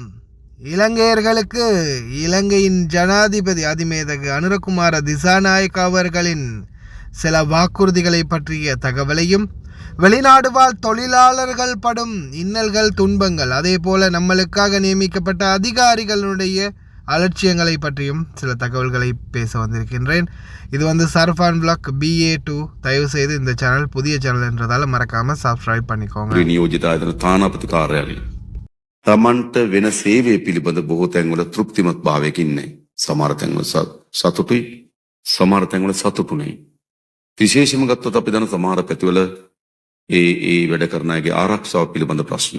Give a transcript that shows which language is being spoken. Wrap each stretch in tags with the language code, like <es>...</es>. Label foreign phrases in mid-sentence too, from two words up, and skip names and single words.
<ta>இலங்கையர்களுக்கு இலங்கையின் ஜனாதிபதி அதிமேதகு அனுரகுமார திசாநாயக்க அவர்களின் சில வாக்குறுதிகளை பற்றிய தகவலையும், வெளிநாடு வாழ் தொழிலாளர்கள் படும் இன்னல்கள் துன்பங்கள், அதே போல நம்மளுக்காக நியமிக்கப்பட்ட அதிகாரிகளுடைய அலட்சியங்களை பற்றியும் சில தகவல்களை பேச வந்திருக்கின்றேன். இது சர்ஃபான் விளாக் BA2. தயவு செய்து இந்த சேனல் புதிய சேனல் என்றதால மறக்காம சப்ஸ்கிரைப் பண்ணிக்கோங்க.</ta> <si>නියෝජිත තානාපති කාර්යාලය තමන්ට වෙන සේවය පිළිබඳ බොහෝ තැන්වල තෘප්තිමත් භාවයකින් නැහැ. සමහර තැන්වල සතුටුයි, සමහර තැන්වල සතුටු නැහැ. විශේෂයෙන්ම ගත්තොත් අපි දන්න සමහර පැතිවල ඒ වැඩ කරන අයගේ ආරක්ෂාව පිළිබඳ ප්‍රශ්න.</si>